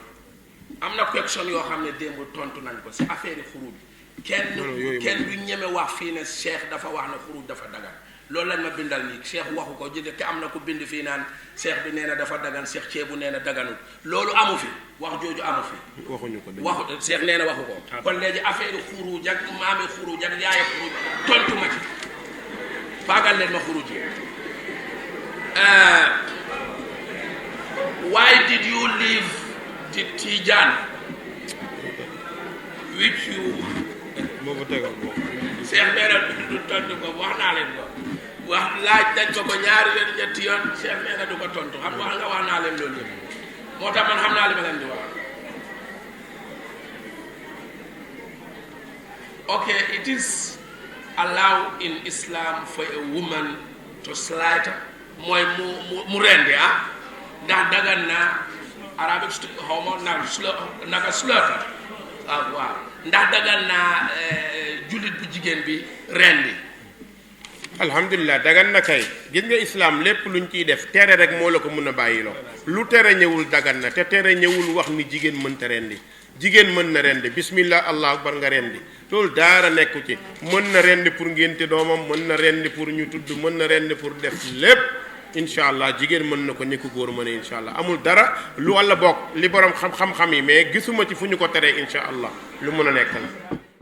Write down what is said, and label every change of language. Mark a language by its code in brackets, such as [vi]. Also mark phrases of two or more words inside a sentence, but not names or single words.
[wo] am na question yoo xam ne démb tontu nañ ko si affaire xuruj kenn du ñeme wax fii ne cheikh dafa wax ne xuruj dafa dagan loolu lañ ma bindal nii cheikh waxu ko jëde te am na ku bind fii naan cheikh bi nee na dafa dagan cheikh ceebu nee na daganul loolu amu fi wax jooju amu fi. waxuñu ko waxu cheikh nee na waxu ko. kon léegi affaire xuruj ak maami xuruj ak yaaya xuruj tontu ma ci baagal leen ma xuruj yi. [en] Why did you leave the Tijan which you [wo] Cheikh nee na du tontu ko wax naa leen ko wax laaj dañ ko ñaari yoon ñetti yoon Cheikh nee na du ko tontu xam wax nga wax naa leen loolu yëpp moo tax man xam naa li ma leen di wax. [en] Okay, it is allowed in Islam for a woman to slaughter [wo] mooy mu rendi ndax dagan na Arabic xaw ma naka slaughter waaw ndax dagan na jullit bu jigéen bi rendi. alhamdulilah dagan na kay gis nga islam lépp luñ ciy def tere rek moo la ko mën a bàyyiloo lu tere ñëwul dagan na te tere ñëwul wax ni jigéen mënta rendi jigéen mën na rendi [ar] بسم الله الله أكبر [wo] nga rendi loolu daara nekku ci mën na rendi pour ngénte doomam mën na rendi pour ñu tudd mën na rendi pour def lépp [ar] إن شاء الله [wo] jigéen mën na ko ni ko góor mën a [ar] إن شاء الله [wo] amul dara lu walla bokk li borom xam-xam yi mais gisuma ci fu ñu ko teree [ar] إن شاء الله [wo] lu mën a nekk la.